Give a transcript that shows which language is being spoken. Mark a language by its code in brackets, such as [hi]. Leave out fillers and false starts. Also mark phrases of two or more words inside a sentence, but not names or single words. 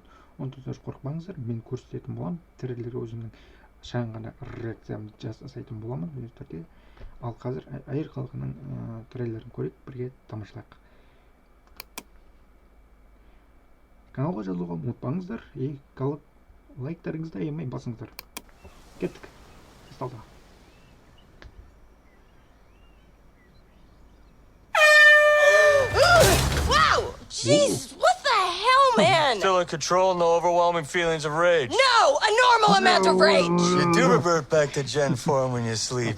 [kk] Оны тұташ қорықпаңыздар, мен көрсететін боламын. Трейлерге өзімнің шағын ғана реакциямды жасайтын боламын өз түрде. Ал қазір Әйел Халкының трейлерін көрейік, бірге тамашалайық. Каналға жазылуға ұмытпаңыздар, лайктарыңызды аямай басыңыздар. Кеттік. Сталда. [en] Wow! Jeez, what the hell, man? Still in control, no overwhelming feelings of rage. No, a normal amount of rage. You do revert back to Gen form when you sleep.